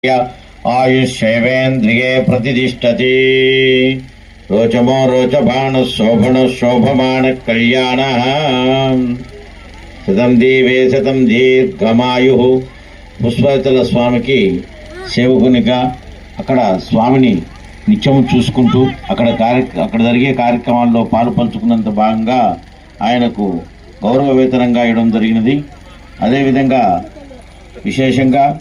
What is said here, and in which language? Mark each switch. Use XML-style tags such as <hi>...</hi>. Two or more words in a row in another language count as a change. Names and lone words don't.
<sa>आयुष्येवेन्द्रिये प्रतिष्ठति। रोचमो रोचबाण शोभन शोभमान कल्याण शतं दीवे शतं दीर्घमायु।</sa> <te>పుష్పవతల స్వామికి సేవకునిగా అక్కడ స్వామిని నిత్యం చూసుకుంటూ అక్కడ జరిగే కార్యక్రమాల్లో పాలు పంచుకున్నంత భాగంగా ఆయనకు గౌరవ వేతనంగా ఇవ్వడం జరిగినది. అదేవిధంగా విశేషంగా</te>